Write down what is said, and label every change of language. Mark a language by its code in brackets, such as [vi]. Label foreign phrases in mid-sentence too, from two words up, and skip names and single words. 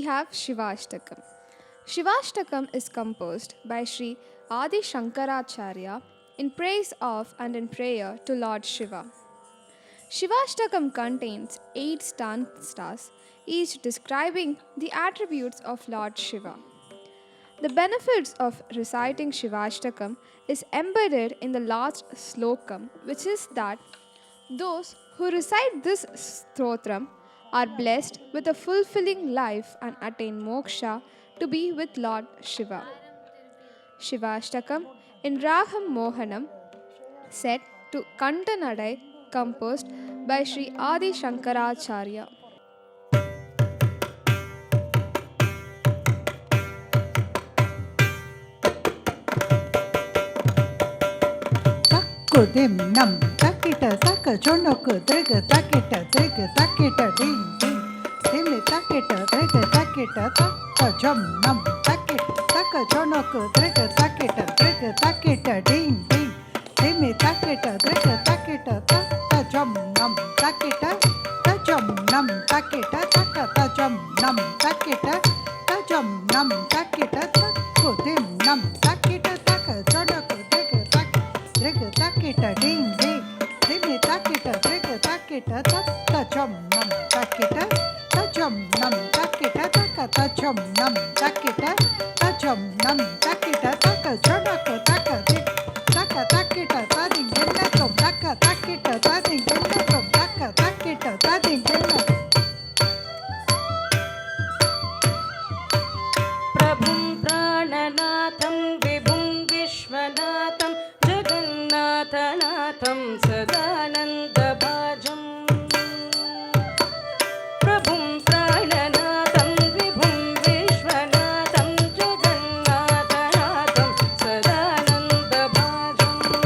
[en] Shivashtakam. Shivashtakam is composed by Sri Adi Shankaracharya in praise of and in prayer to Lord Shiva. Shivashtakam contains 8 stanzas, each describing the attributes of Lord Shiva. The benefits of reciting Shivashtakam is embedded in the last slokam, which is that those who recite this stotram are blessed with a fulfilling life and attain moksha to be with Lord Shiva. Shivashtakam in Raham Mohanam set to Kantanadai composed by Sri Adi Shankaracharya. Kudim nam takita taka chonoko driga takita driga takita ding ding dimi takita driga takita taka jam nam takita taka chonoko driga takita ding ding dimi takita driga takita taka jam nam takita ta jam nam takita taka ta jam nam takita ta jam nam takita kudim nam takita taka chonoko driga takita ding ding dimi takita driga takita ta jam nam takita ta jam nam takita taka ta jam nam takita ta jam nam takita taka chonako taka dik taka takita ta ding ding kom taka takita ta ding ding kom taka takita ta ding ding [sa] प्रभुं प्राणनाथं विभुं विश्वनाथं जगन्नाथनाथं सदानन्दभाजम् प्रभुं प्राणनाथं विभुं विश्वनाथं जगन्नाथनाथं सदानन्दभाजम्